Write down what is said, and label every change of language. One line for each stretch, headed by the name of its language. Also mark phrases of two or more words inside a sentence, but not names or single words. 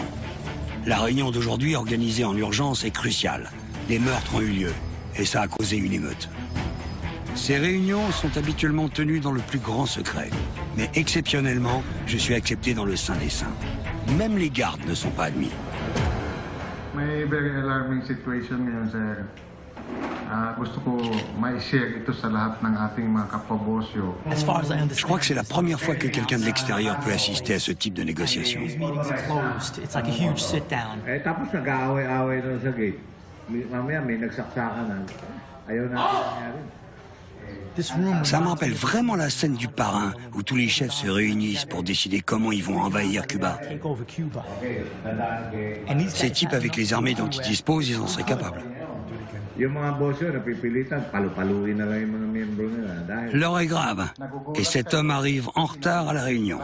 French: La réunion d'aujourd'hui, organisée en urgence, est cruciale. Les meurtres ont eu lieu et ça a causé une émeute. Ces réunions sont habituellement tenues dans le plus grand secret. Mais exceptionnellement, je suis accepté dans le Saint des Saints. Même les gardes ne sont pas admis.
Filipino: May
English: very alarming situation
Filipino: ngayon, sir. Gusto ko ma-share ito sa lahat ng ating mga kapwa-bosyo.
French: Je crois que c'est la première fois que quelqu'un de l'extérieur peut assister à ce type de négociation.
Filipino: Tapos nag-aaway-aaway doon sa gate. Mamaya may nagsaksakan na. Ayaw natin nangyari.
French: Ça me rappelle vraiment la scène du parrain, où tous les chefs se réunissent pour décider comment ils vont envahir Cuba. Ces types, avec les armées dont ils disposent, ils en seraient capables. L'heure est grave, et cet homme arrive en retard à la réunion.